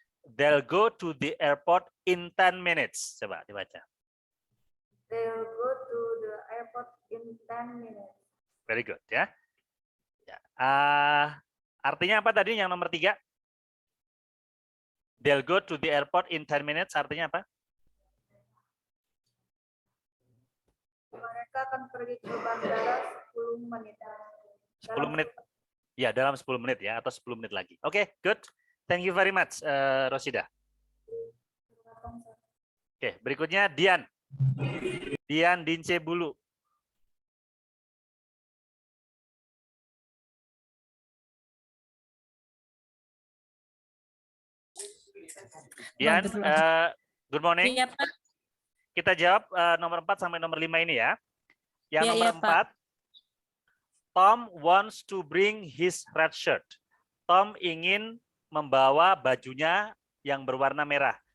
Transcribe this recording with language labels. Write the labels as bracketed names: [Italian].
[English] They'll go to the airport in 10 minutes. [Indonesian] Coba dibaca. [English] They'll go to the airport in 10 minutes. Very good [Indonesian] ya. Ya. Artinya apa tadi yang nomor 3? [English] They'll go to the airport in 10 minutes. [Indonesian] Artinya apa? Mereka akan pergi ke bandara 10 menit. 10 menit. Ya, dalam 10 menit ya, atau 10 menit lagi. Oke, good. [English] Thank you very much, Rosida. [Indonesian] Oke, berikutnya Dian. Dian Dince Bulu. [English] Dian, good morning. [Indonesian] Iya, Pak. Kita jawab nomor 4 sampai nomor 5 ini ya. Yang Iya, nomor iya, Pak. [English] 4, Tom wants to bring his red shirt. [Indonesian] Tom ingin membawa bajunya yang berwarna merah.